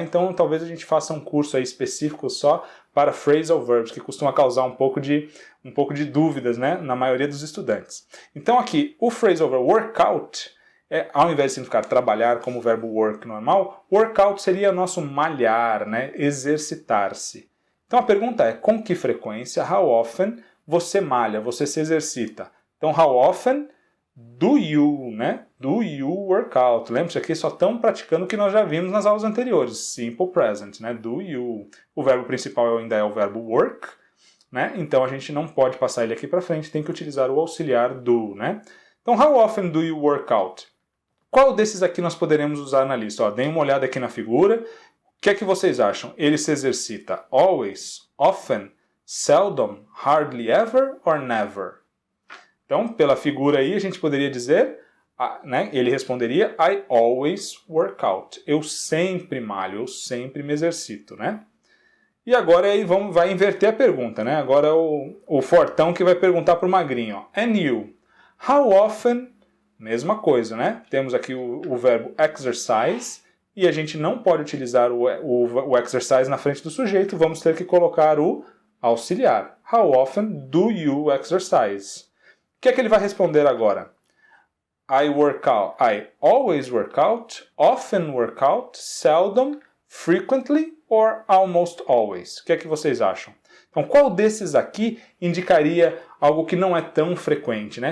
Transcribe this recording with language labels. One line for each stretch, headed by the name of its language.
Portuguese: Então talvez a gente faça um curso aí específico só para phrasal verbs, que costuma causar um pouco de dúvidas, né, na maioria dos estudantes. Então aqui, o phrasal verb workout, ao invés de significar trabalhar como o verbo work normal, workout seria nosso malhar, né, exercitar-se. Então a pergunta é, com que frequência, how often, você malha, você se exercita? Então how often do you, né?
English: Do you work out?
Portuguese: Lembre-se aqui, só estão praticando o que nós já vimos nas aulas anteriores. Simple present, né? Do you. O verbo principal ainda é o verbo work, né? Então a gente não pode passar ele aqui para frente, tem que utilizar o auxiliar do, né?
English: Então, how often do you work out?
Portuguese: Qual desses aqui nós poderemos usar na lista? Ó, deem uma olhada aqui na figura. O que é que vocês acham? Ele se exercita always, often, seldom, hardly ever or never? Então, pela figura aí, a gente poderia dizer, né, ele responderia,
English: I always work out.
Portuguese: Eu sempre malho, eu sempre me exercito, né? E agora aí vai inverter a pergunta, né? Agora é o fortão que vai perguntar para o magrinho. Ó,
English: and you? How often?
Portuguese: Mesma coisa, né? Temos aqui o verbo exercise e a gente não pode utilizar o exercise na frente do sujeito, vamos ter que colocar o auxiliar.
English: How often do you exercise?
Portuguese: O que é que ele vai responder agora?
English: I work out. I always work out, often work out, seldom, frequently or almost always.
Portuguese: O que é que vocês acham? Então, qual desses aqui indicaria algo que não é tão frequente, né?